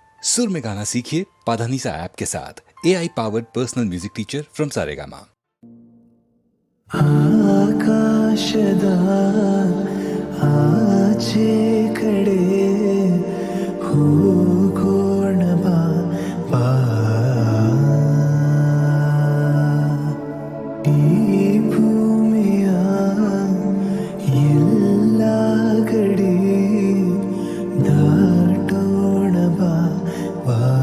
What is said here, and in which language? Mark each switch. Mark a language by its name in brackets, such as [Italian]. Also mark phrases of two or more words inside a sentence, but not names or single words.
[Hindi] सुर में गाना सीखिए पाधानीसा ऐप के साथ [English] AI powered personal music teacher from [Hindi] सारेगामा। [Kannada] ಆಕಾಶದ ಆಚೆ ಕಡೆ ಹೋಗೋಣ ಬಾ ಬಾ. ಈ ಭೂಮಿಯ ಎಲ್ಲ ಗಡಿ ದಾಟೋಣ ಬಾ ಬಾ.